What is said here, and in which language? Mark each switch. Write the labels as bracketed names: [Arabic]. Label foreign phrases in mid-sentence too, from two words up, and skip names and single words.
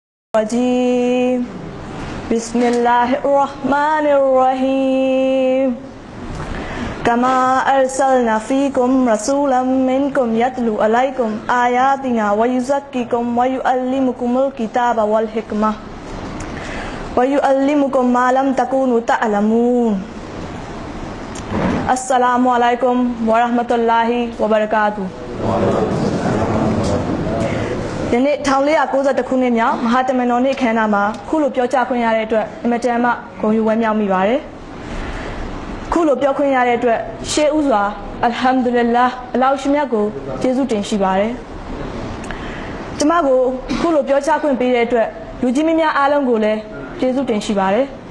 [Arabic] الرجيم بسم الله الرحمن الرحيم كما أرسلنا فيكم رسولا منكم يتلو عليكم آياتنا ويزكيكم ويعلمكم الكتاب والحكمة ويعلمكم ما لم تكونوا تعلمون السلام عليكم ورحمة الله وبركاته [Burmese] ယနေ့1490ခုနှစ်မြောက်မဟာတမန်တော်နေ့ခမ်းနားမှာခုလိုပြောကြားခွင့်ရတဲ့အတွက်အမတန်မှဂုဏ်ယူဝမ်းမြောက်မိပါတယ်။ခုလိုပြောခွင့်ရတဲ့အတွက်ရှေးဥစွာအလ်ဟမ်ဒူလ illah အလောဟ်ရှင်မြတ်ကိုကျေးဇူးတင်ရှိပါတယ်။ကျမကိုခုလိုပြောကြားခွင့်ပေးတဲ့အတွက်လူကြီးမင်းများအားလုံးကိုလည်းကျေးဇူးတင်ရှိပါတယ်